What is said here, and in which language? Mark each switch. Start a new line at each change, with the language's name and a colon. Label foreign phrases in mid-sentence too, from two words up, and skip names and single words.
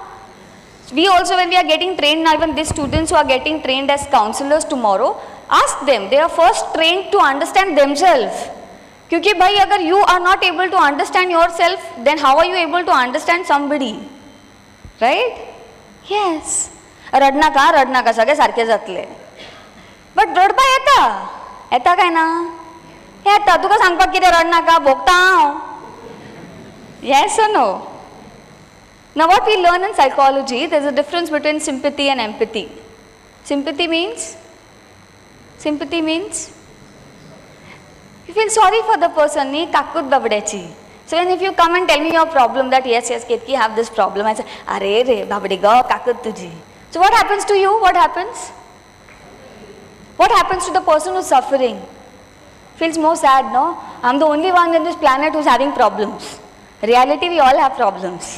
English: We also, when we are getting trained now, even these students who are getting trained as counselors tomorrow, ask them, they are first trained to understand themselves. Because
Hindi: भाई, अगर
English: you are not able to understand yourself, then how are you able to understand somebody? Right? Yes.
Konkani: रडना का सगळे सारखे जातले. बट रडपा येता काय ना? येता. तुका सांगपाक कितें रडनाका भोगता हांव.
English: Yes or no? Now what we learn in psychology, there is a difference between sympathy and empathy. Sympathy means you feel sorry for the person,
Konkani: नी काकूत बापड्याची.
English: So when if you come and tell me your problem that yes, Ketki have this problem, I say,
Konkani: अरे रे, बापड्या, काकूत तुजी.
English: So what happens to you? What happens? What happens to the person who's suffering? Feels more sad, no? I'm the only one in this planet who's having problems. Reality, we all have problems.